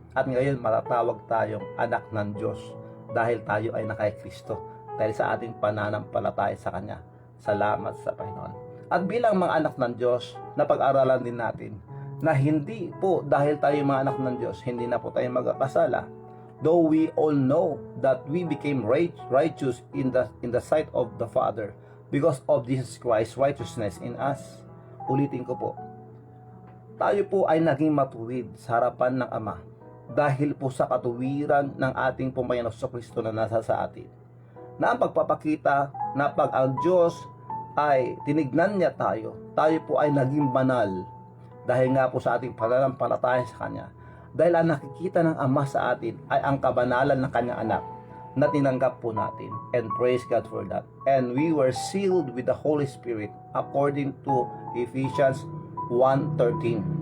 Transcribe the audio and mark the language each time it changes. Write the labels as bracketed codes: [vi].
[tl] At ngayon matatawag tayong anak ng Diyos dahil tayo ay nakay Kristo dahil sa ating pananampalataya sa Kanya. Salamat sa Panginoon. At bilang mga anak ng Diyos, napag-aralan din natin na hindi po dahil tayo mga anak ng Diyos, hindi na po tayo magkakasala. [en] Though we all know that we became righteous in the sight of the Father because of Jesus Christ's righteousness in us. [tl] Ulitin ko po. Tayo po ay naging matuwid sa harapan ng Ama dahil po sa katuwiran ng ating Panginoon Kristo na nasa sa atin. Na ang pagpapakita na pag ang Diyos ay tinignan niya tayo po ay naging banal dahil nga po sa ating pananampalataya sa Kanya. Dahil ang nakikita ng Ama sa atin ay ang kabanalan ng kanyang anak na tinanggap po natin. [en] And praise God for that. And we were sealed with the Holy Spirit according to Ephesians 1:13.